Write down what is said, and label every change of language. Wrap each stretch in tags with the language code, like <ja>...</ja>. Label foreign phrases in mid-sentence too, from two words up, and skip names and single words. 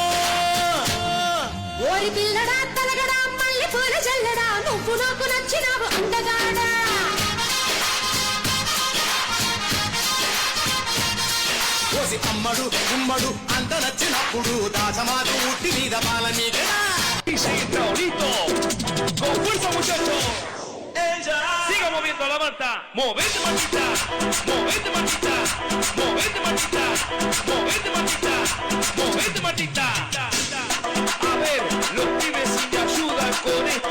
<te>ఓరి పిల్లడా తలగడా మళ్ళీ పూల జల్లడా నువ్వు నాకు నచ్చినావు అందగాడా కోసి అమ్మడు గుమ్మడు అంత నచ్చినప్పుడు దాచమాకు ఉట్టి మీద బాల మీద</te> <es>con fuerza muchachos. Siga moviendo la manta. Movete mantita. Movete mantita. Movete mantita. Movete mantita. Movete mantita. A ver, los pibes si me ayudan con esto.</es>